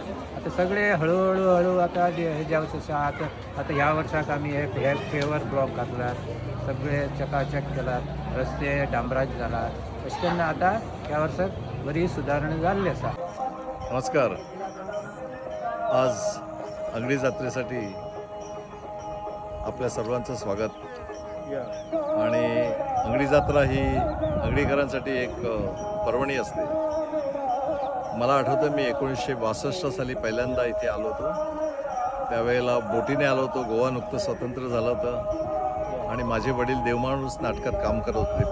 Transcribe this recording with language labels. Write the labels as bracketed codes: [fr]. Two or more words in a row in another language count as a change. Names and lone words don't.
[kok] आतां सगळे हळू आतां हे जावच आसा. आतां ह्या वर्साक आमी हे पेवर ब्लॉक घातल्यात, सगळे चकाचक केलात, रस्ते डांबराज जालात. अशें करून आतां ह्या वर्साक बरी सुदारणा जाल्ली आसा. [mr] नमस्कार. आज अंगडी जात्रेसाठी आपल्या सर्वांचं स्वागत. आणि अंगडी जत्रा ही अंगडीकरांसाठी एक पर्वणी असते. मला आठवतं मी 1962 साली पहिल्यांदा इथे आलो होतो. त्यावेळेला बोटीने आलो होतो. गोवा नुकतं स्वतंत्र झालं होतं आणि माझे वडील देवमाणूस नाटकात काम करत होते.